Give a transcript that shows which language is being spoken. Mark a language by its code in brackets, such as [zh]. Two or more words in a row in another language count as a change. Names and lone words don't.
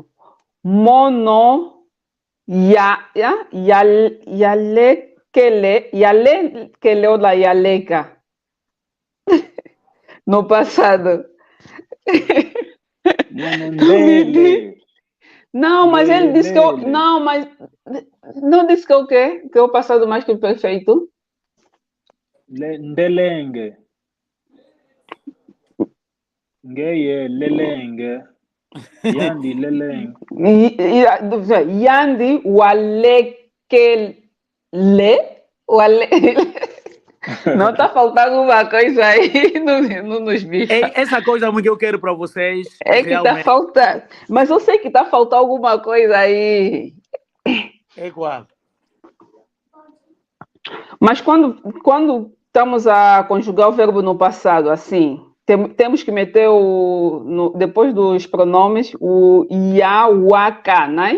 [kg] Mono yalekele ou da yaleka. [pt] No passado. [kg] Monondele. [pt] Não, mas ele disse que eu. [kg] Lele. [pt] Não, mas. Não disse que o quê? Que é o passado mais que o perfeito? [kg] Ndelenge. Ngeye lelenge. Yandi lelenge. Yandi walekele. [pt] Não está faltando alguma coisa aí nos bichos. Essa coisa que eu quero para vocês. É que está faltando. Mas eu sei que está faltando alguma coisa aí. É igual. Mas quando estamos a conjugar o verbo no passado, assim, temos que meter depois dos pronomes o ia, o aka, né?